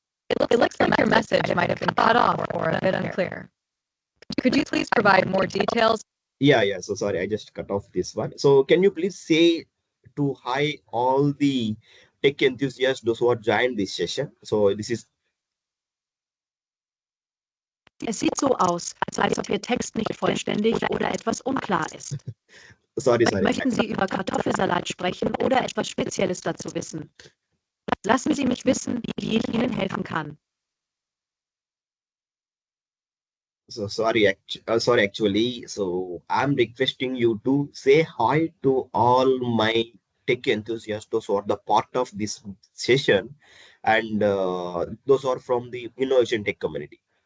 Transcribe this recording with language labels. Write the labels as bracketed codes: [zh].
[en] It looks like your message might have been cut off or a bit unclear. Could you please provide more details? yeah, so sorry, I just cut off this one. So can you please say to hi all the tech enthusiasts, those who are joined this session. So this is [de] Es sieht so aus, als ob Ihr Text nicht vollständig oder etwas unklar ist. [en] sorry. [de] Möchten Sie über Kartoffelsalat sprechen oder etwas Spezielles dazu wissen? Lassen Sie mich wissen, wie ich Ihnen helfen kann. [en] So sorry, sorry. Actually, so I'm requesting you to say hi to all my tech enthusiasts, those who are the part of this session, and those are from the innovation tech community.